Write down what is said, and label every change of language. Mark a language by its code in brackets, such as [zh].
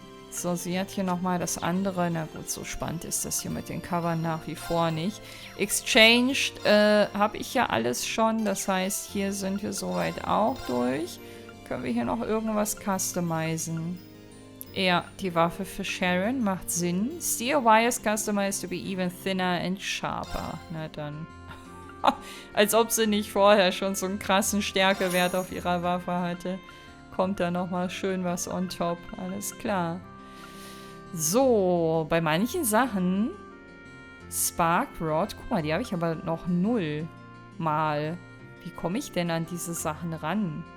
[de] So, sie hat hier nochmal das andere. Na gut, so spannend ist das hier mit den Covern nach wie vor nicht. Exchanged habe ich ja alles schon. Das heißt, hier sind wir soweit auch durch. Können wir hier noch irgendwas customizen? Ja, die Waffe für Sharon macht Sinn. [en] Steel wires customized to be even thinner and sharper. [de] Na dann. Als ob sie nicht vorher schon so einen krassen Stärkewert auf ihrer Waffe hatte. kommt da nochmal schön was on top. Alles klar. So, bei manchen Sachen... [en] Spark Rod. [de] Guck mal, die habe ich aber noch 0 mal. Wie komme ich denn an diese Sachen ran?